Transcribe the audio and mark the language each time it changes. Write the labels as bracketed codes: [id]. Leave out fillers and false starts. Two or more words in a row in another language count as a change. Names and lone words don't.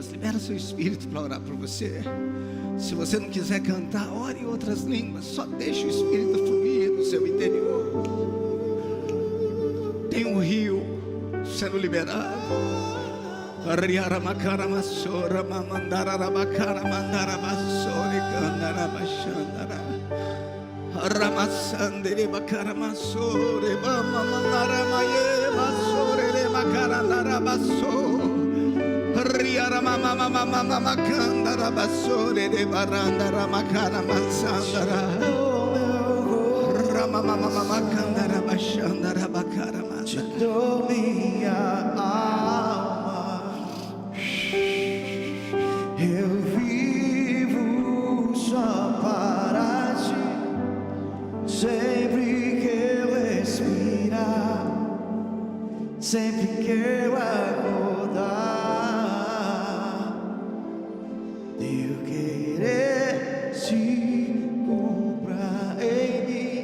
[pt] Libera seu espírito para orar por você. Se você não quiser cantar, ore em outras línguas. Só deixe o espírito fluir no seu interior. Tem um rio sendo liberado. Arriara makara masora mamandara rabakara mandara basore kandara bashandara. Ramasandere bakara masore mamandara maye basore re makara ndara baso. Riara mama mama mama makandara basore de barandara makara mansandara. Rama mama mama makandara bashandara bakara Te mansandara. dou minha alma, eu vivo só para ti. Sempre que eu respirar, sempre que eu acordar, eu querer te comprar em mim.